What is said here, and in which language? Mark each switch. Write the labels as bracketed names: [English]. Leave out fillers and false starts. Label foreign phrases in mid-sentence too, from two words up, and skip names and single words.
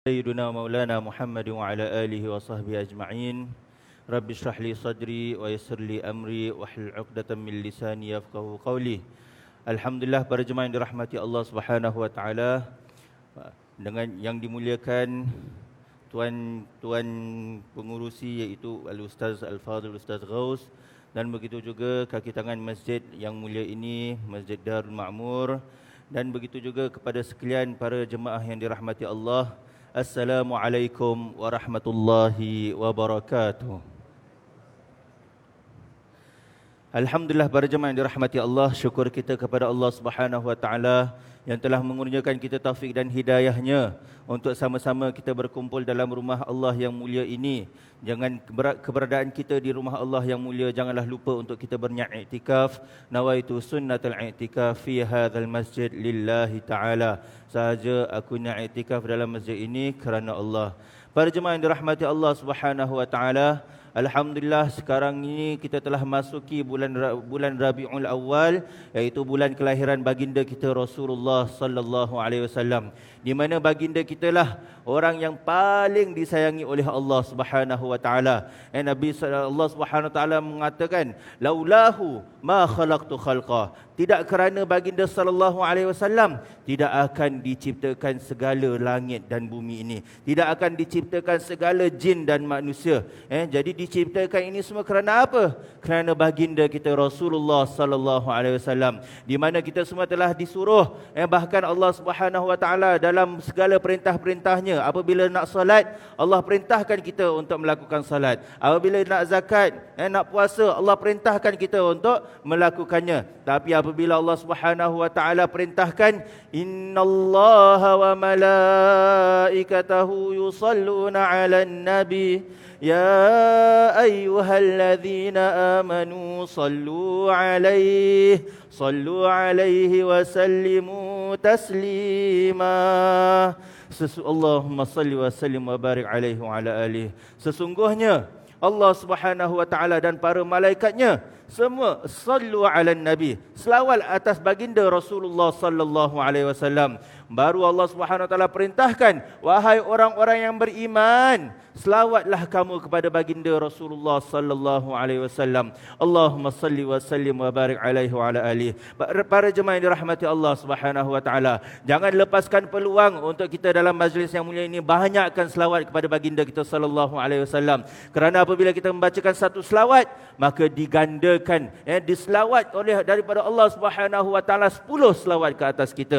[Arabic] سيدنا مولانا محمد وعلى آله وصحبه أجمعين رب اشرح لي صدري ويسر لي أمري واحلل عقدة من لساني يفقهوا قولي. [Malay] Alhamdulillah, para jemaah yang dirahmati Allah [Arabic] سبحانه وتعالى, [Malay] dengan yang dimuliakan tuan pengurusi iaitu Al-Ustaz Al-Fadhil Ustaz Ghaus, dan begitu juga kaki tangan masjid yang mulia ini, Masjid Darul Ma'mur, dan begitu juga kepada sekalian para jemaah yang dirahmati Allah. [Arabic] السلام عليكم ورحمة الله وبركاته. [Malay] Alhamdulillah, para jemaah yang dirahmati Allah, syukur kita kepada Allah [Arabic] سبحانه وتعالى [Malay] yang telah mengurniakan kita taufik dan hidayahnya untuk sama-sama kita berkumpul dalam rumah Allah yang mulia ini. Jangan keberadaan kita di rumah Allah yang mulia, janganlah lupa untuk kita berniat iktikaf. [Arabic] نويت سنة الاعتكاف في هذا المسجد لله تعالى. [Malay] Sahaja aku niat iktikaf dalam masjid ini kerana Allah. Para jemaah yang dirahmati Allah [Arabic] سبحانه وتعالى, [Malay] alhamdulillah sekarang ini kita telah masuki bulan Rabiul Awal, iaitu bulan kelahiran baginda kita Rasulullah [Arabic] صلى الله عليه وسلم, [Malay] di mana baginda kita lah orang yang paling disayangi oleh Allah [Arabic] سبحانه وتعالى. [Malay] Nabi Allah [Arabic] سبحانه وتعالى [Malay] mengatakan, [Arabic] لولاه ما خلقت خلقا. [Malay] Tidak kerana baginda [Arabic] صلى الله عليه وسلم [Malay] tidak akan diciptakan segala langit dan bumi ini. Tidak akan diciptakan segala jin dan manusia. Jadi diciptakan ini semua kerana apa? Kerana baginda kita Rasulullah [Arabic] صلى الله عليه وسلم, [Malay] di mana kita semua telah disuruh, bahkan Allah [Arabic] سبحانه وتعالى [Malay] dalam segala perintah-perintahnya, apabila nak salat, Allah perintahkan kita untuk melakukan salat. Apabila nak zakat, nak puasa, Allah perintahkan kita untuk melakukannya. Tapi apabila Allah [Arabic] سبحانه وتعالى [Malay] perintahkan, [Arabic] إن الله وملائكته يصلون على النبي يا أيها الذين آمنوا صلوا عليه وسلموا تسليما. اللهم صل وسلم وبارك عليه وعلى آله. [Malay] Sesungguhnya Allah [Arabic] سبحانه وتعالى [Malay] dan para malaikatnya semua [Arabic] صلوا على النبي, [Malay] selawat atas baginda Rasulullah [Arabic] صلى الله عليه وسلم. [Malay] Baru Allah [Arabic] سبحانه وتعالى [Malay] perintahkan, wahai orang-orang yang beriman, selawatlah kamu kepada baginda Rasulullah [Arabic] صلى الله عليه وسلم. اللهم صل وسلم وبارك عليه وعلى آله. [Malay] Para jemaah yang dirahmati Allah [Arabic] سبحانه وتعالى, [Malay] jangan lepaskan peluang untuk kita dalam majlis yang mulia ini banyakkan selawat kepada baginda kita [Arabic] صلى الله عليه وسلم. [Malay] Kerana apabila kita membacakan satu selawat, maka digandakan, diselawat oleh daripada Allah [Arabic] سبحانه وتعالى [Malay] 10 selawat ke atas kita.